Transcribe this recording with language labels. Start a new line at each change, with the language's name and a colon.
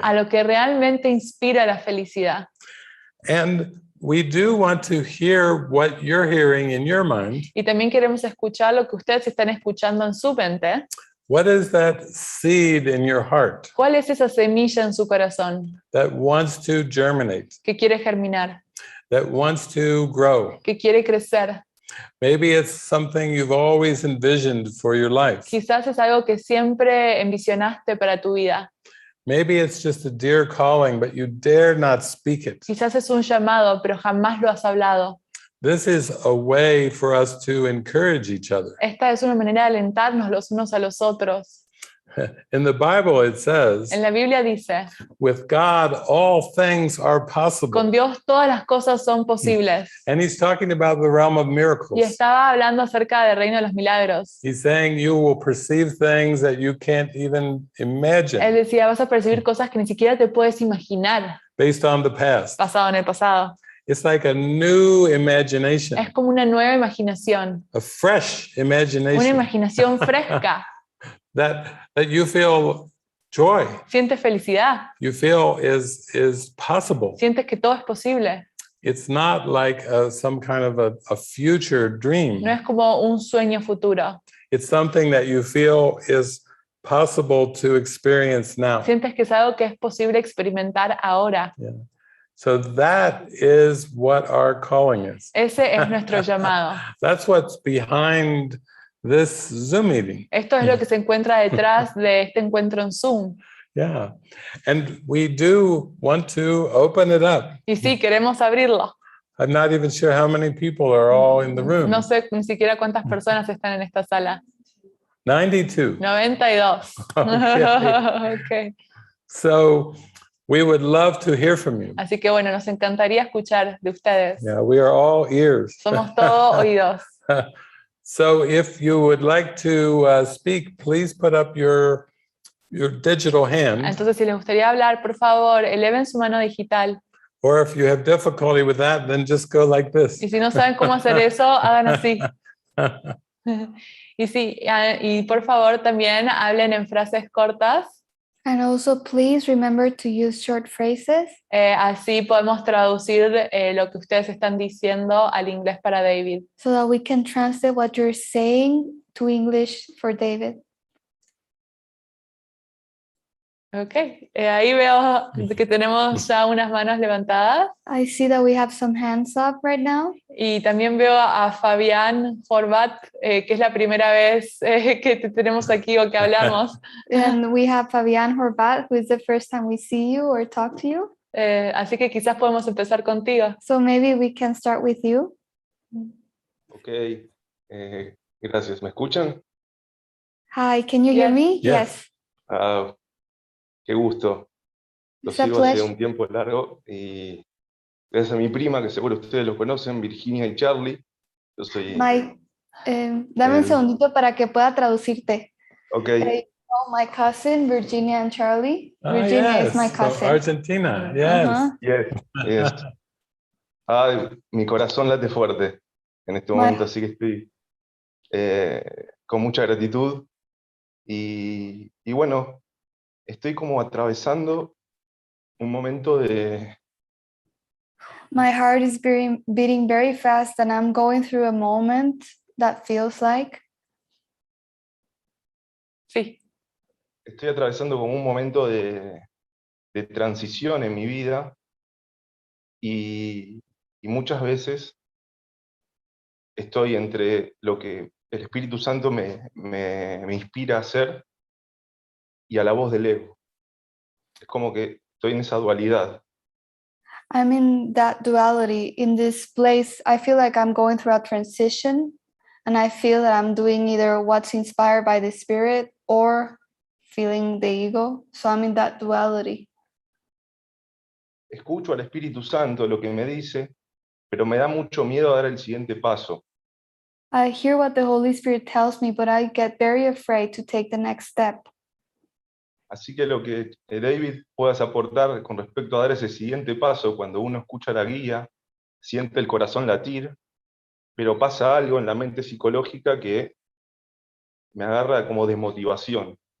Spanish: a lo que realmente inspira la felicidad.
English: And we do want to hear what you're hearing in your mind.
Spanish: Y también queremos escuchar lo que ustedes están escuchando en su mente.
English: What is that seed in your heart
Spanish: ¿Cuál es esa semilla en su corazón
English: that wants to germinate,
Spanish: que quiere germinar,
English: that wants to grow?
Spanish: que quiere crecer?
English: Maybe it's something you've always envisioned for your life.
Spanish: Quizás es algo que siempre envisionaste para tu vida.
English: Maybe it's just a dear calling, but you dare not speak it.
Spanish: Quizás es un llamado, pero jamás lo has hablado.
English: This is a way for us to encourage each other.
Spanish: Esta es una manera de alentarnos los unos a los otros.
English: In the Bible, it says,
Spanish: En la Biblia dice,
English: with God, all things are possible.
Spanish: con Dios todas las cosas son posibles.
English: And he's talking about the realm of
Spanish: Y
English: miracles.
Spanish: estaba hablando acerca del reino de los milagros.
English: He's saying you will perceive things that you can't even
Spanish: Él
English: imagine
Spanish: decía, vas a percibir cosas que ni siquiera te puedes imaginar
English: based on the past.
Spanish: pasado en el pasado.
English: It's like a new imagination,
Spanish: Es como una nueva imaginación,
English: a fresh
Spanish: una
English: imagination
Spanish: imaginación fresca.
English: that you feel joy,
Spanish: Sientes felicidad,
English: you feel is possible.
Spanish: sientes que todo es posible.
English: It's not like some kind of a future dream.
Spanish: No es como un sueño futuro.
English: It's something that you feel is possible to experience now.
Spanish: Sientes que es algo que es posible experimentar ahora.
English: So that is what our calling is.
Spanish: Ese es nuestro llamado.
English: That's what's behind this Zoom meeting.
Spanish: Esto es lo que se encuentra detrás de este encuentro en Zoom.
English: Yeah. And we do want to open it up.
Spanish: Y sí, queremos abrirlo.
English: I'm not even sure how many people are all in the room.
Spanish: No sé ni siquiera cuántas personas están en esta sala.
English: 92.
Spanish: 92.
English: Okay.
Spanish: Okay.
English: So we would love to hear from you.
Spanish: Así que bueno, nos encantaría escuchar de ustedes.
English: Yeah, we are all ears.
Spanish: Somos todos oídos.
English: So if you would like to speak, please put up your digital hand.
Spanish: Entonces, si les gustaría hablar, por favor, eleven su mano digital.
English: Or if you have difficulty with that, then just go like this.
Spanish: Y si no saben cómo hacer eso, hagan así. Y sí, y por favor también hablen en frases cortas.
English: And also, please remember to use short phrases.
Spanish: Así podemos traducir lo que ustedes están diciendo al inglés para David.
English: So that we can translate what you're saying to English for David.
Spanish: Ok, ahí veo que tenemos ya unas manos levantadas.
English: I see that we have some hands up right now.
Spanish: Y también veo a Fabián Horvat, que es la primera vez que te tenemos aquí o que hablamos.
English: And we have Fabián Horvat, who is the first time we see you or talk to you.
Spanish: Así que quizás podemos empezar contigo.
English: So maybe we can start with you.
Spanish: Ok, gracias. ¿Me escuchan?
English: Hi, can you hear Yes. me? Yes.
Spanish: Ah, qué gusto. Los
English: It's a
Spanish: sigo hace
English: pleasure.
Spanish: un tiempo largo y gracias a mi prima, que seguro ustedes los conocen, Virginia y Charlie. Yo soy... Dame un segundito para que pueda traducirte.
English: Ok, My cousin, Virginia and Charlie. Ah, Virginia is my So cousin. Argentina, yes. Uh-huh. yes.
Spanish: Mi corazón late fuerte en este momento, así que estoy con mucha gratitud. Y bueno, estoy como atravesando un momento de...
English: My heart is beating very fast and I'm going through a moment that feels like.
Spanish: Sí. Estoy atravesando como un momento de transición en mi vida y muchas veces estoy entre lo que el Espíritu Santo me inspira a hacer y a la voz del ego. Es como que estoy en esa dualidad.
English: I'm in that duality. In this place, I feel like I'm going through a transition and I feel that I'm doing either what's inspired by the Spirit or feeling the ego. So I'm in that duality.
Spanish: Escucho al Espíritu Santo lo que me dice, pero me da mucho miedo a dar el siguiente paso.
English: I hear what the Holy Spirit tells me, but I get very afraid to take the next step.
Spanish: Así que lo que David puedas aportar con respecto a dar ese siguiente paso, cuando uno escucha la guía, siente el corazón latir, pero pasa algo en la mente psicológica que me agarra como desmotivación.